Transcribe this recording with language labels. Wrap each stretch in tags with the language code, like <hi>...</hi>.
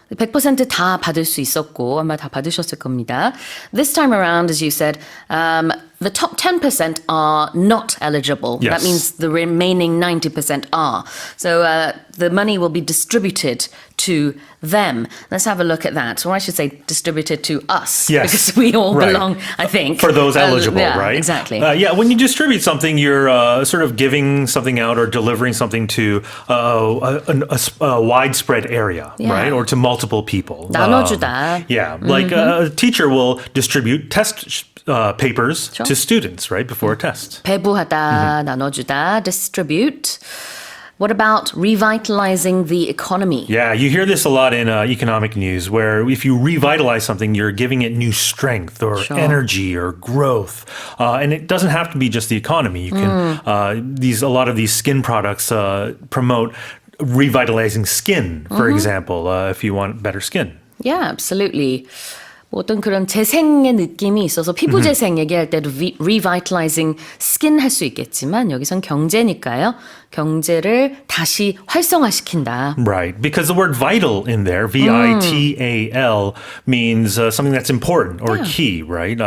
<ko>100% 다 받을 수 있었고 아마 다 받으셨을 겁니다.</ko> <en>This time around, as you said, the top 10% are not eligible. Yes. That means the remaining 90% are. So the money will be distributed to them. Let's have a look at that. Or I should say distributed to us. Yes. Because we all Right. belong, I think. For those eligible, yeah, right? Exactly. When you distribute something, you're sort of giving something out or delivering something to a widespread area, right? Or to multiple people.</en> <ko>나눠주다.</ko> <en>Like a teacher will distribute test papers Sure. to students, right, before a test.</en> <ko>배부하다, 나눠주다, distribute.</ko> <en>What about revitalizing the economy? Yeah, you hear this a lot in economic news, where if you revitalize something, you're giving it new strength or Sure. energy or growth, and it doesn't have to be just the economy. You can a lot of these skin products promote revitalizing skin, for example, if you want better skin. Yeah, absolutely.</en> <ko>어떤 그런 재생의 느낌이 있어서 피부 재생 얘기할 때도</ko> <en>revitalizing skin</en> <ko>할 수 있겠지만 여기선 경제니까요. 경제를 다시 활성화시킨다.</ko> <en>Right, because the word vital in there, vital, means something that's important or key, right?</en>